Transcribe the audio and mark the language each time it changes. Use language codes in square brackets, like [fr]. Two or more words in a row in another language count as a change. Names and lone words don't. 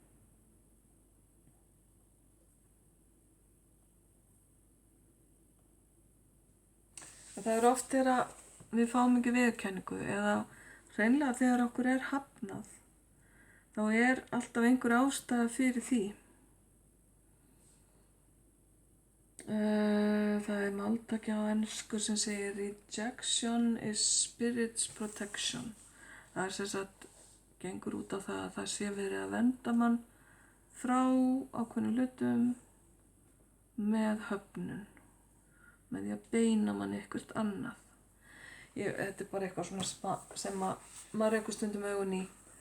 [is] Það er oft þegar við fáum ekki viðurkenningu eða hreinlega þegar okkur er hafnað, þá er alltaf einhver ástæða fyrir því. Það er máltæki á ensku sem segir [en] rejection is spirit's protection. [is] Það er sem sagt gengur út á það að það sé verið að vernda mann frá ákveðnum hlutum með höfnun, með því að beina mann eitthvað annað. Þetta er bara eitthvað svona sem maður rekur stundum augun í.